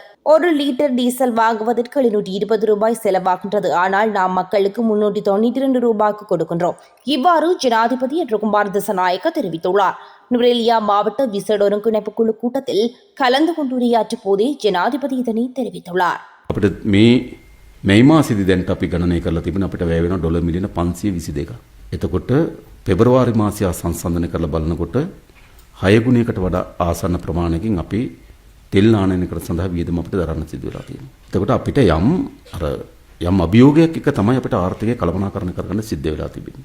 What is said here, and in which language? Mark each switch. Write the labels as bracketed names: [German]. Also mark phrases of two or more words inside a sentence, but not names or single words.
[Tamil] 1 லிட்டர் டீசல் வாங்குவதற்கு 720 ரூபாய் செலவாகின்றது. ஆனால் நாம் மக்களுக்கு 392 ரூபாய்க்கு கொடுக்கின்றோம். இவ்வாறு ஜனாதிபதி குமார் திசாநாயக்க தெரிவித்துள்ளார். நுவரெலியா மாவட்ட விசேட ஒருங்கிணைப்பு குழு கூட்டத்தில் கலந்து கொண்டு உரையாற்றும் போதே ஜனாதிபதி இதனை தெரிவித்துள்ளார். [Sinhala] මේ මාසෙදි දැන් අපි ගණනය කරලා තිබෙන අපිට වැය වෙන ඩොලර් මිලියන 522ක්. එතකොට පෙබරවාරි මාසය සංසන්දනය කරලා බලනකොට 6 ගුණයකට වඩා ආසන්න ප්‍රමාණයකින් අපි තෙල් ආනයනයකට සඳහා වියදම අපිට දරන්න සිදු වෙලා තියෙනවා. එතකොට අපිට යම් අභියෝගයක් එක තමයි අපිට ආර්ථිකය කළමනාකරණය කරගන්න සිද්ධ වෙලා තිබෙන්නේ.